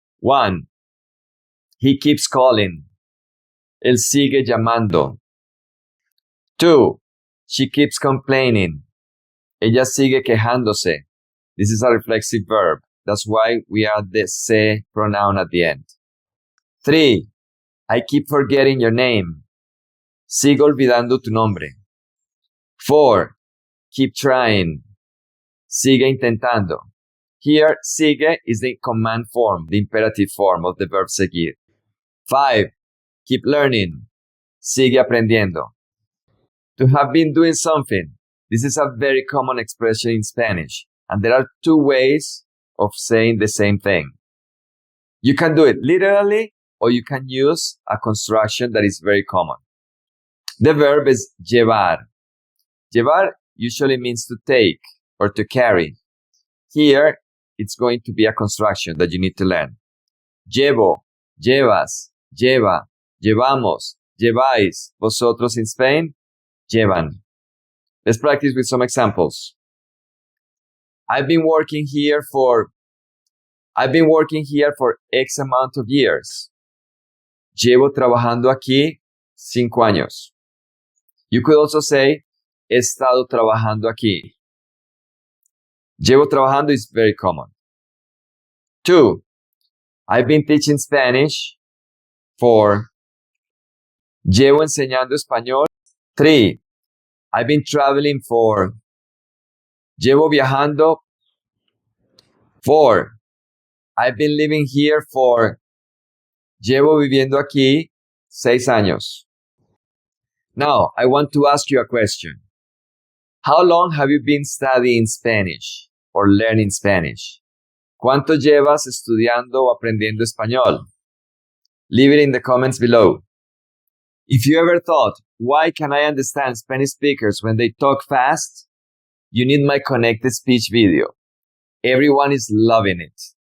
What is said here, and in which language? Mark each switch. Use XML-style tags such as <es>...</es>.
<en>1. He keeps calling.</en> <es>Él sigue llamando.</es> <en>2. She keeps complaining.</en> <es>Ella sigue quejándose.</es> <en>This is a reflexive verb. That's why we add the se pronoun at the end. 3. I keep forgetting your name.</en> <es>Sigo olvidando tu nombre.</es> <en>4. Keep trying.</en> <es>Sigue intentando.</es> <en>Here, sigue is the command form, the imperative form of the verb seguir. 5. Keep learning.</en> <es>Sigue aprendiendo.</es> <en>To have been doing something. This is a very common expression in Spanish, and there are 2 ways of saying the same thing. You can do it literally, or you can use a construction that is very common. The verb is llevar. Llevar usually means to take or to carry. Here, it's going to be a construction that you need to learn.</en> <es>Llevo, llevas, lleva, llevamos, lleváis.</es> <en>Vosotros in Spain, llevan. Let's practice with some examples. I've been working here for X amount of years.</en> <es>Llevo trabajando aquí 5 años.</es> <en>You could also say,</en> <es>he estado trabajando aquí.</es> <en>Llevo trabajando is very common. 2. I've been teaching Spanish for.</en> <es>Llevo enseñando español.</es> <en>3. I've been traveling for.</en> <es>Llevo viajando.</es> <en>4. I've been living here for.</en> <es>Llevo viviendo aquí 6 años.</es> <en>Now, I want to ask you a question. How long have you been studying Spanish or learning Spanish?</en> <es>¿Cuánto llevas estudiando o aprendiendo español?</es> <en>Leave it in the comments below. If you ever thought, why can I understand Spanish speakers when they talk fast? You need my connected speech video. Everyone is loving it.</en>